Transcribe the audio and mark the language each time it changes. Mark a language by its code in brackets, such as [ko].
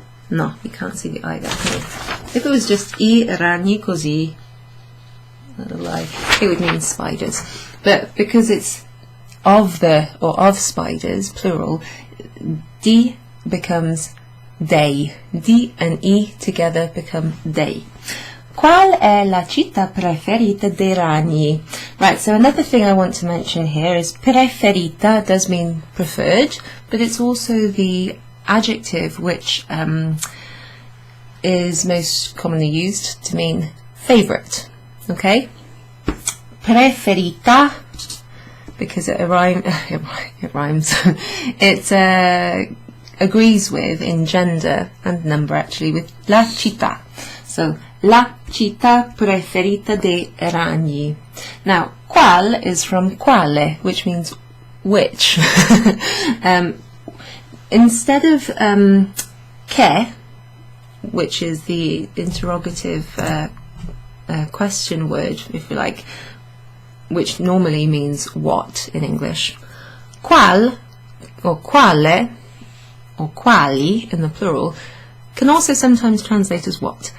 [en] No, you can't see the I there. If it was just [it] I ragni così, [en] little I, it would mean spiders. But because it's of the, or of spiders, plural, di becomes dei. Di and I together become dei. [it] Qual è la città preferita dei ragni? [en] Right, so another thing I want to mention here is preferita does mean preferred, but it's also the adjective which is most commonly used to mean favourite. Okay? Preferita, because it rhymes. It agrees with, in gender and number actually, with la città. So, [it] la città preferita dei ragni. [en] Now, qual is from quale, which means which. Instead of che, which is the interrogative question word, if you like, which normally means what in English, qual or quale or quali in the plural can also sometimes translate as what.